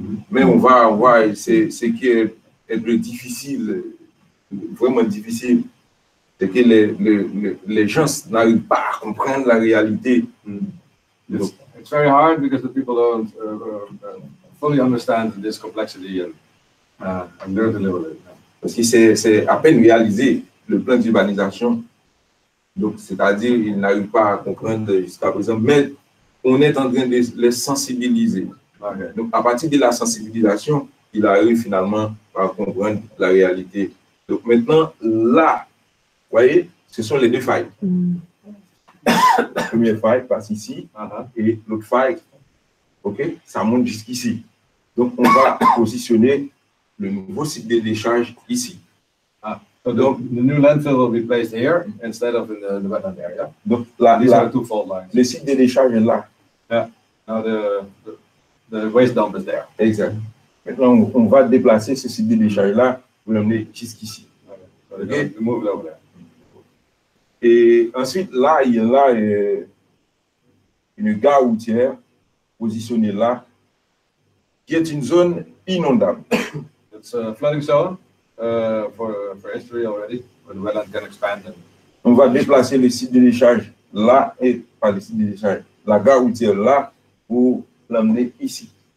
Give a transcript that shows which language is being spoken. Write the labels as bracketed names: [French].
[French] Mais on va voir ce qui est un peu difficile, vraiment difficile, c'est que les gens n'arrivent pas à comprendre la réalité. [English] It's very hard because the people don't fully understand this complexity and learn to live with it. [French] Parce que c'est à peine réalisé le plan d'urbanisation. Donc, c'est-à-dire, ils n'arrivent pas à comprendre jusqu'à présent, mais on est en train de les sensibiliser. [English] Okay. [French] Donc, à partir de la sensibilisation, il arrive finalement à comprendre la réalité. Donc, maintenant, là, vous voyez, ce sont les deux failles. La première faille passe ici et l'autre faille, ok, ça monte jusqu'ici. Donc, on va positionner le nouveau site de décharge ici. [English] So the new landfill will be placed here instead of in the wetland area. [French] Donc, là, [English] These are two fault lines. [French] le site de décharge est là. [English] Yeah. Now the waste dump is there. [French] Exact. Maintenant, on va déplacer ce site de décharge-là pour l'emmener jusqu'ici. [English] So okay. Move it over there. [French] Et ensuite, là, il y a une gare routière positionnée là, qui est une zone inondable. [English] It's a flooding zone for history already, where the wetland can expand. [French] On va déplacer le site de décharge là, et pas le site de décharge, la gare routière là, pour l'emmener ici.